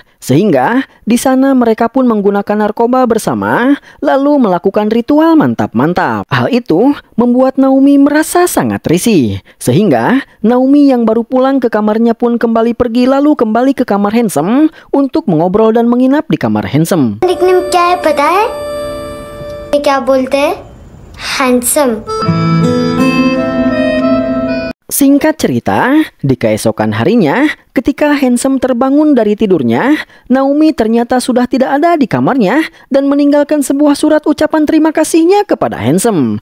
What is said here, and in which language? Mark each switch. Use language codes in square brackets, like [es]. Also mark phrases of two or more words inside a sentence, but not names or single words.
[id] Sehingga di sana mereka pun menggunakan narkoba bersama, lalu melakukan ritual mantap-mantap. Hal itu membuat Naomi merasa sangat risih. Sehingga Naomi yang baru pulang ke kamarnya pun kembali pergi lalu kembali ke kamar Handsome untuk mengobrol dan menginap di kamar Handsome. [hi] निकनेम क्या है पता है? ये क्या बोलते हैं? Handsome. [id] Singkat cerita, di keesokan harinya, ketika Handsome terbangun dari tidurnya, Naomi ternyata sudah tidak ada di kamarnya dan meninggalkan sebuah surat ucapan terima kasihnya kepada Handsome.